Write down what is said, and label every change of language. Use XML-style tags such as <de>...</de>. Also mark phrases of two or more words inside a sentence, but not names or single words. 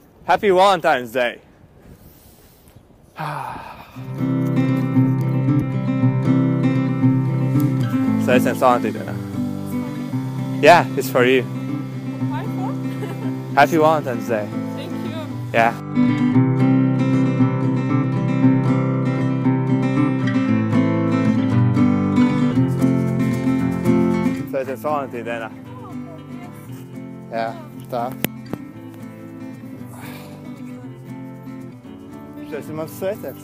<en>Happy Valentine's Day.</en> <lv>Sveiciens Valentīna dienā.</lv> <en>Yeah, it's for you. Why for? Happy Valentine's Day. Thank you. Yeah.</en> <lv>Sveiciens Valentīna dienā. Jā, tā. Šis ir mans sveiciens.</lv>